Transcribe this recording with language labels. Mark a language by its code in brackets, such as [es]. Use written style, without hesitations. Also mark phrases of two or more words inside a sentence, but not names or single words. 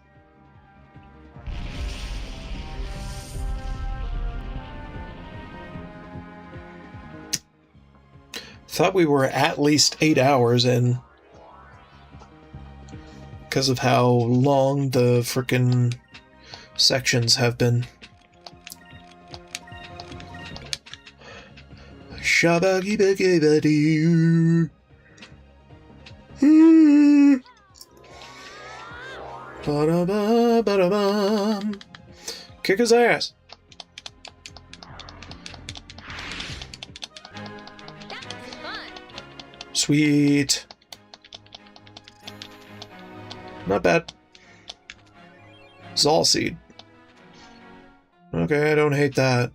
[en] Thought we were at least 8 hours in. Because of how long the frickin' sections have been. Shabagi bagi badi. Ba-da-ba, ba-da-bum. Kick his ass. That was fun. Sweet. Not bad. Zal seed. Okay, I don't hate that.